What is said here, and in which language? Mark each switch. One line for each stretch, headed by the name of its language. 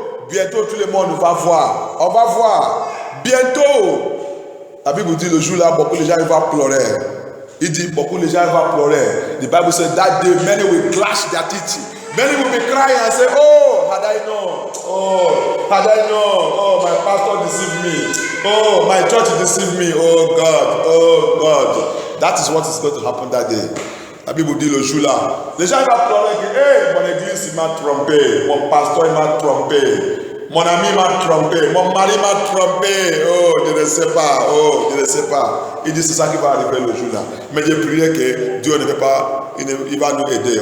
French: Bientôt tout le monde va voir. On va voir. Bientôt. La Bible dit le jour là, beaucoup de gens vont pleurer. Il dit beaucoup de gens vont pleurer.
English: The Bible says that day many will clash their teeth. Many will be crying and say, oh, had I known. Oh, my pastor deceived me. Oh, my church deceived me. Oh God. That is what is going to happen that day.
French: La Bible dit le jour là. Les gens vont pleurer que, hey, mon église il m'a trompé. Mon pasteur il m'a trompé. Mon ami m'a trompé. Mon mari m'a trompé. Oh, je ne sais pas. Il dit c'est ça qui va arriver le jour là. Mais je prie que Dieu ne veut pas, il va nous aider.